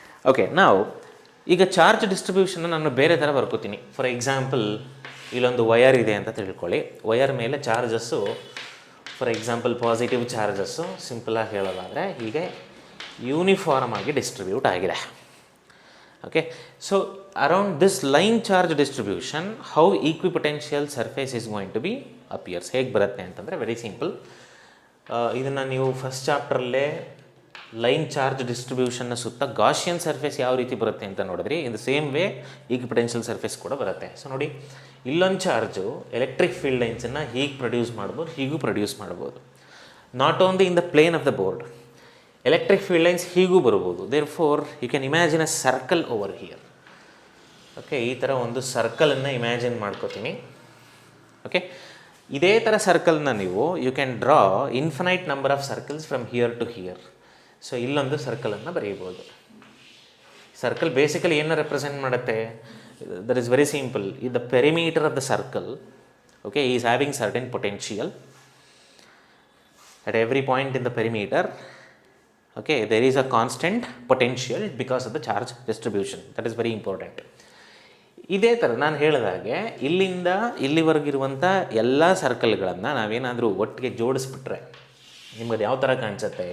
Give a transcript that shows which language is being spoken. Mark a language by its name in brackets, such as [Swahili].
[Kannada] Okay, ನಾವು ಈಗ charge ಡಿಸ್ಟ್ರಿಬ್ಯೂಷನ್ನ ನಾನು ಬೇರೆ ಥರ ಬರ್ಕೋತೀನಿ. ಫಾರ್ ಎಕ್ಸಾಂಪಲ್, ಇಲ್ಲೊಂದು ವಯರ್ ಇದೆ ಅಂತ ತಿಳ್ಕೊಳ್ಳಿ. ವಯರ್ ಮೇಲೆ charges, for example positive charges, ಸಿಂಪಲಾಗಿ ಹೇಳೋದಾದರೆ ಹೀಗೆ ಯೂನಿಫಾರ್ಮ್ ಆಗಿ ಡಿಸ್ಟ್ರಿಬ್ಯೂಟ್ ಆಗಿದೆ. [English] Okay, so around this line charge distribution, how equipotential surface is going to be appears? [Kannada] ಹೇಗೆ ಬರುತ್ತೆ ಅಂತಂದರೆ [English] Very simple. [Kannada] ಇದನ್ನು ನೀವು ಫಸ್ಟ್ ಚಾಪ್ಟ್ರಲ್ಲೇ ಲೈನ್ ಚಾರ್ಜ್ ಡಿಸ್ಟ್ರಿಬ್ಯೂಷನ್ನ ಸುತ್ತ ಗಾಷಿಯನ್ ಸರ್ಫೇಸ್ ಯಾವ ರೀತಿ ಬರುತ್ತೆ ಅಂತ ನೋಡಿದ್ರಿ. [English] in the same way [Kannada] equipotential surface ಕೂಡ ಬರುತ್ತೆ. ಸೊ ನೋಡಿ, ಇಲ್ಲೊಂದು ಚಾರ್ಜು ಎಲೆಕ್ಟ್ರಿಕ್ ಫೀಲ್ಡ್ ಲೈನ್ಸನ್ನು ಹೀಗೆ ಪ್ರೊಡ್ಯೂಸ್ ಮಾಡ್ಬೋದು, ಹೀಗೂ ಪ್ರೊಡ್ಯೂಸ್ ಮಾಡ್ಬೋದು. [English] not only in the plane of the board, electric field lines [Kannada] ಹೀಗೂ ಬರ್ಬೋದು. [English] Therefore you can imagine a circle over here. Okay, [Kannada] ಈ ಥರ ಒಂದು ಸರ್ಕಲನ್ನು ಇಮ್ಯಾಜಿನ್ ಮಾಡ್ಕೋತೀನಿ. [English] okay, [Kannada] ಇದೇ ಥರ ಸರ್ಕಲ್ನ ನೀವು [English] You can draw infinite number of circles from here to here. [Kannada] So ಇಲ್ಲೊಂದು ಸರ್ಕಲನ್ನು ಬರೀಬೋದು. ಸರ್ಕಲ್ ಬೇಸಿಕಲಿ ಏನು ರೆಪ್ರೆಸೆಂಟ್ ಮಾಡುತ್ತೆ? [English] That is very simple. ಈ the perimeter of the circle, okay, is having certain potential at every point in the perimeter. Okay, there is a constant potential because of the charge distribution. That is very important. [Kannada] ಇದೇ ಥರ ನಾನು ಹೇಳಿದಾಗೆ ಇಲ್ಲಿಂದ ಇಲ್ಲಿವರೆಗಿರುವಂಥ ಎಲ್ಲ ಸರ್ಕಲ್ಗಳನ್ನು ನಾವೇನಾದರೂ ಒಟ್ಟಿಗೆ ಜೋಡಿಸ್ಬಿಟ್ರೆ ನಿಮಗೆ ಯಾವ ಥರ ಕಾಣಿಸುತ್ತೆ?